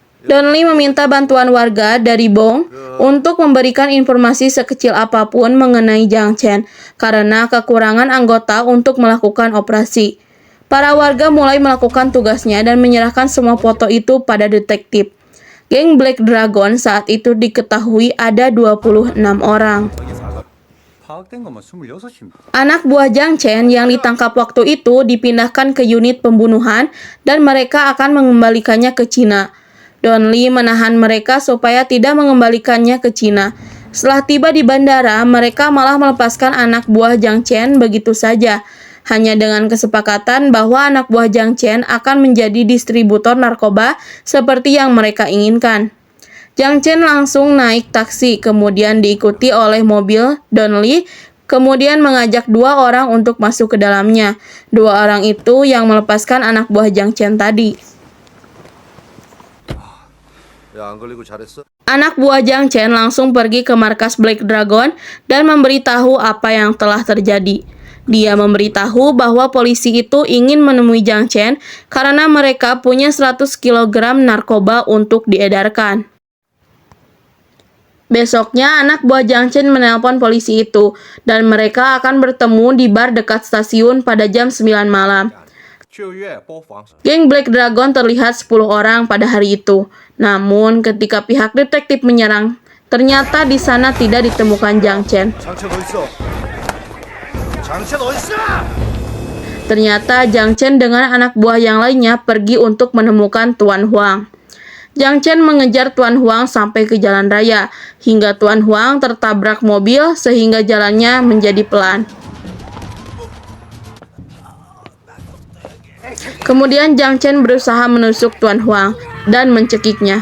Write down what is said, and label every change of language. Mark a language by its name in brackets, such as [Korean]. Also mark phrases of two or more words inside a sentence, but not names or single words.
[Indonesian] Don Lee meminta bantuan warga dari Bong untuk memberikan informasi sekecil apapun mengenai Jiang Chen karena kekurangan anggota untuk melakukan operasi. Para warga mulai melakukan tugasnya dan menyerahkan semua foto itu pada detektif. Geng Black Dragon saat itu diketahui ada 26 orang. [Korean] 파악된 것만 26입니다. [Indonesian] Anak buah Jiang Chen yang ditangkap waktu itu dipindahkan ke unit pembunuhan dan mereka akan mengembalikannya ke Cina. Don Lee menahan mereka supaya tidak mengembalikannya ke Cina. Setelah tiba di bandara, mereka malah melepaskan anak buah Jiang Chen begitu saja, hanya dengan kesepakatan bahwa anak buah Jiang Chen akan menjadi distributor narkoba seperti yang mereka inginkan. Jiang Chen langsung naik taksi, kemudian diikuti oleh mobil Don Lee, kemudian mengajak 2 orang untuk masuk ke dalamnya. 2 orang itu yang melepaskan anak buah Jiang Chen tadi. [Korean] 야, 안 걸리고 잘했어? [Indonesian] Anak buah Jiang Chen langsung pergi ke markas Black Dragon dan memberitahu apa yang telah terjadi. Dia memberitahu bahwa polisi itu ingin menemui Jiang Chen karena mereka punya 100 kg narkoba untuk diedarkan. Besoknya, anak buah Jiang Chen menelpon polisi itu, dan mereka akan bertemu di bar dekat stasiun pada jam 9 malam. Geng Black Dragon terlihat 10 orang pada hari itu. Namun, ketika pihak detektif menyerang, ternyata di sana tidak ditemukan Jiang Chen. [Korean] 장첸 어딨어? 장첸 어딨어? [Indonesian] Ternyata Jiang Chen dengan anak buah yang lainnya pergi untuk menemukan Tuan Huang. Jiang Chen mengejar Tuan Huang sampai ke jalan raya, hingga Tuan Huang tertabrak mobil sehingga jalannya menjadi pelan. Kemudian Jiang Chen berusaha menusuk Tuan Huang dan mencekiknya.